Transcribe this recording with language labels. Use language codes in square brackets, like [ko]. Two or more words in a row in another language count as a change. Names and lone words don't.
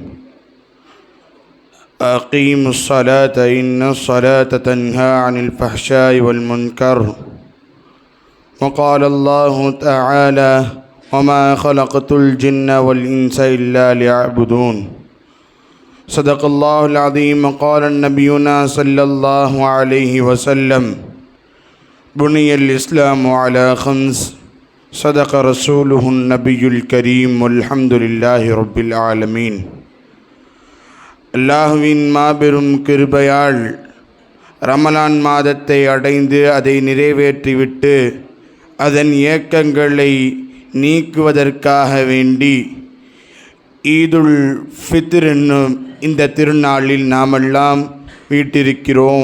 [ar] أقيموا الصلاة إن الصلاة تنهى عن الفحشاء والمنكر وقال الله تعالى وما خلقت الجن والإنس إلا ليعبدون صدق الله العظيم. قال نبينا صلى الله عليه وسلم بني الإسلام على خمس صدق رسوله النبي الكريم والحمد لله رب العالمين. [ta] அல்லாஹுவின் மாபெரும் கிருபையால் ரமலான் மாதத்தை அடைந்து அதை நிறைவேற்றிவிட்டு அதன் ஏக்கங்களை நீக்குவதற்காக வேண்டி ஈதுல் ஃபித்ர் என்னும் இந்த திருநாளில் நாமெல்லாம் வீட்டிருக்கிறோம்.